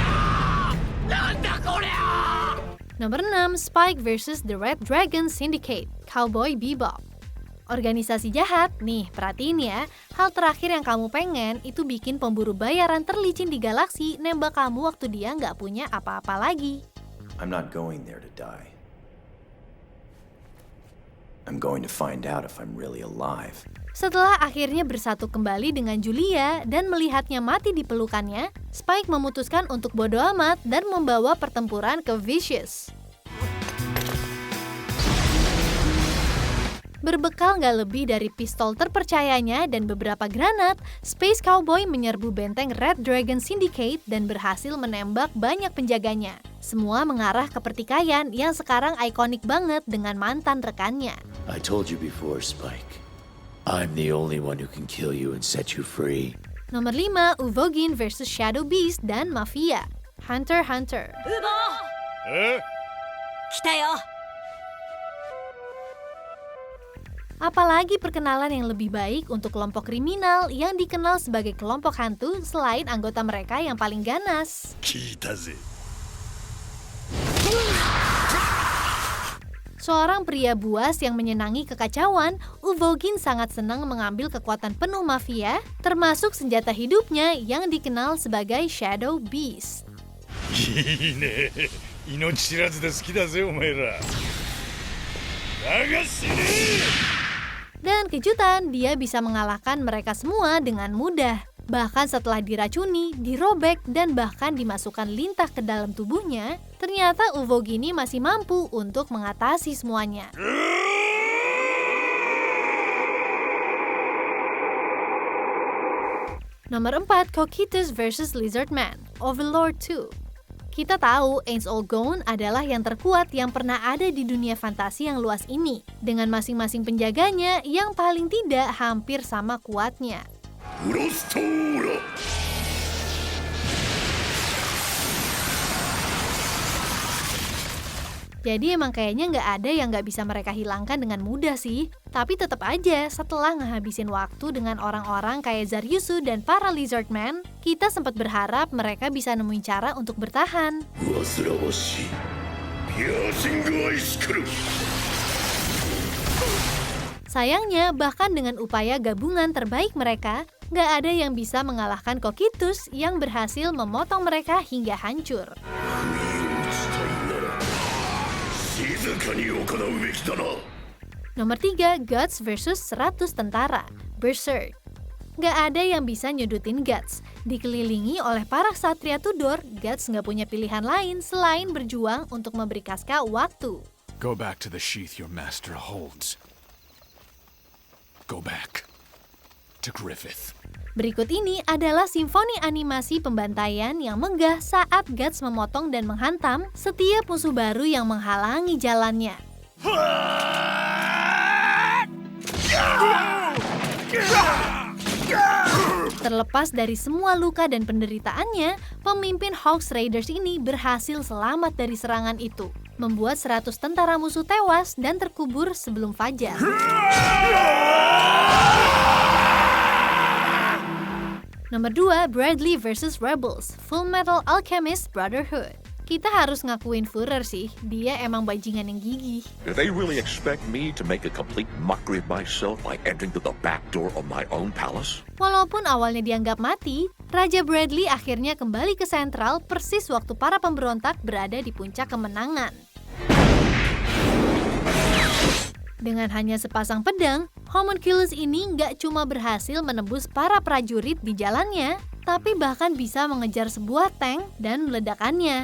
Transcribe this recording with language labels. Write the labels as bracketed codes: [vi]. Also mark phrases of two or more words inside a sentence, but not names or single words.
[id] Nomor 6, Spike vs The Red Dragon Syndicate, Cowboy Bebop. Organisasi jahat, nih perhatiin ya, hal terakhir yang kamu pengen itu bikin pemburu bayaran terlicin di galaksi nembak kamu waktu dia nggak punya apa-apa lagi. [en] I'm not going there to die. I'm going to find out if I'm really alive. [id] Setelah akhirnya bersatu kembali dengan Julia dan melihatnya mati di pelukannya, Spike memutuskan untuk bodo amat dan membawa pertempuran ke Vicious. Berbekal nggak lebih dari pistol terpercayanya dan beberapa granat, Space Cowboy menyerbu benteng Red Dragon Syndicate dan berhasil menembak banyak penjaganya. Semua mengarah ke pertikaian yang sekarang ikonik banget dengan mantan rekannya. [en] I told you before, Spike. I'm the only one who can kill you and set you free. [id] Nomor 5, Uvogin versus Shadow Beast dan Mafia. Hunter x Hunter. [ja] 来たよ [id] Apalagi perkenalan yang lebih baik untuk kelompok kriminal yang dikenal sebagai kelompok hantu selain anggota mereka yang paling ganas. [ja] 聞いたぜ。 [id] Seorang pria buas yang menyenangi kekacauan, Uvogin sangat senang mengambil kekuatan penuh mafia, termasuk senjata hidupnya yang dikenal sebagai Shadow Beast. [ja] いいね。命知らずで好きだぜお前ら。だが死ねえ。 [id] Dan kejutan, dia bisa mengalahkan mereka semua dengan mudah. Bahkan setelah diracuni, dirobek, dan bahkan dimasukkan lintah ke dalam tubuhnya, ternyata Uvogini masih mampu untuk mengatasi semuanya. Nomor 4, Cocytus versus Lizardman, Overlord 2. Kita tahu Ainz All Gone adalah yang terkuat yang pernah ada di dunia fantasi yang luas ini, dengan masing-masing penjaganya yang paling tidak hampir sama kuatnya. [ja] フロストオーラ。 [id] Jadi emang kayaknya nggak ada yang nggak bisa mereka hilangkan dengan mudah sih. Tapi tetap aja setelah ngehabisin waktu dengan orang-orang kayak Zaryusu dan para Lizardman, kita sempat berharap mereka bisa nemuin cara untuk bertahan. [ja] 煩わしい。ピアーシングアイシクル。 [id] Sayangnya, bahkan dengan upaya gabungan terbaik mereka, nggak ada yang bisa mengalahkan Cocytus yang berhasil memotong mereka hingga hancur. [ja] 静かに行うべきだな。 [id] Nomor 3, Guts versus 100 tentara, Berserk. Nggak ada yang bisa nyudutin Guts. Dikelilingi oleh para ksatria Tudor, Guts nggak punya pilihan lain selain berjuang untuk memberi Casca waktu. [en] Go back to the sheath your master holds. Go back to Griffith. [id] Berikut ini adalah simfoni animasi pembantaian yang megah saat Guts memotong dan menghantam setiap musuh baru yang menghalangi jalannya. Terlepas dari semua luka dan penderitaannya, pemimpin Hawks Raiders ini berhasil selamat dari serangan itu, membuat 100 tentara musuh tewas dan terkubur sebelum fajar. Nomor 2, Bradley versus Rebels, Full Metal Alchemist Brotherhood. Kita harus ngakuin Führer sih, dia emang bajingan yang gigih. [en] Do they really expect me to make a complete mockery of myself by entering through the back door of my own palace? [id] Walaupun awalnya dianggap mati, Raja Bradley akhirnya kembali ke sentral persis waktu para pemberontak berada di puncak kemenangan. Dengan hanya sepasang pedang, Homunculus ini nggak cuma berhasil menembus para prajurit di jalannya, tapi bahkan bisa mengejar sebuah tank dan meledakannya.